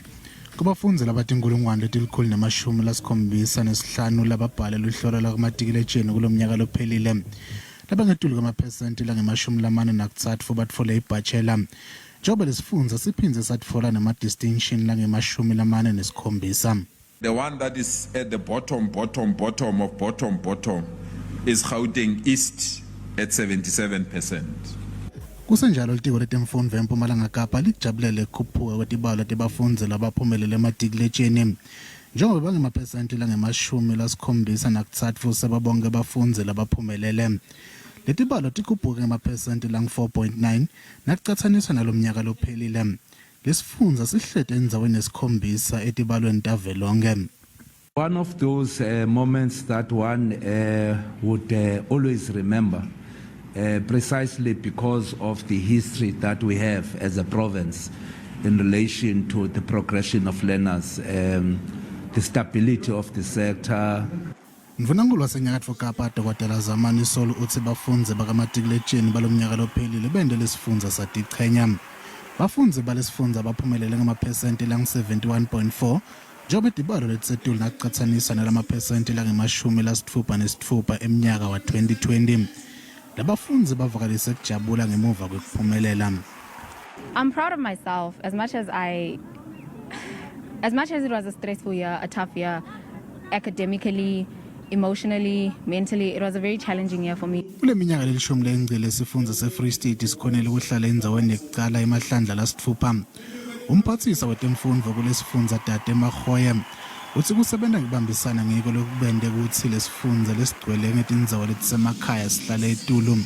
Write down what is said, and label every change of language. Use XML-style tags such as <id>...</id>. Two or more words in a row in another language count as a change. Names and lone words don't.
<ss>Kubafundzi labatinkulungwane letilikhulu nemashumi lasikhombisa nesihlanu lababhala luhlolo lwamatikuletjeni kulomnyaka lophelile. Labangetulu ngamaphesenti langemashumi lamane nakutsatfu batfole ibachelor. Njengoba lesifundza siphindze satfola nema-distinction langemashumi lamane nesikhombisa.</ss> <en>The one that is at the bottom is Gauteng East at 77%.</en> <ss>Kusenjalo litiko letemfundvo eMpumalanga Kapa lijabulele ukukhuphuka kwetibalo tebafundzi labaphumelele ematikuletjeni. Njengoba bangemaphesenti langemashumi lasikhombisa nakutsatfu sebabonke bafundzi labaphumelele. Letibalo tikhuphuke ngemaphesenti lang-4.9 nakucatsaniswa nalomnyaka lophelile. Lesifundza sihlete endzaweni yesikhombisa etibalweni tavelonke.</ss> <en>One of those moments that one would always remember, precisely because of the history that we have as a province in relation to the progression of learners, the stability of the sector.</en> <ss>Mvunangulu wasenyakatfo Kapa Dr. Zamani Solo utsi bafundzi bamatikuletjeni balomnyaka lophelile bende lesifundza satichenya. Bafundzi balesifundza baphumelele ngamaphesenti lang-71.4 njengoba itibalo letisetulu nakucatsanisa nalamaphesenti langemashumi lasitfupha nesitfupha emnyaka wa 2020. Labafundzi bavakalisa kujabula ngemuva kwekuphumelela.</ss> <en>I'm proud of myself as much as it was a stressful year, a tough year, academically, emotionally, mentally. It was a very challenging year for me.</en> <ss>Kule minyaka lelishumi lengcile sifundza se-Free State sikhonele ukuhlala endzaweni yekucala emahlandla lasitfupha. Umphathisa wetemfundvo kulesifundza Tate Makhoye utsi kusebenta ngibambisana ngiko lokubende kutsi lesifundza lesigcwele ngetindzawo letisemakhaya sihlale etulu.</ss>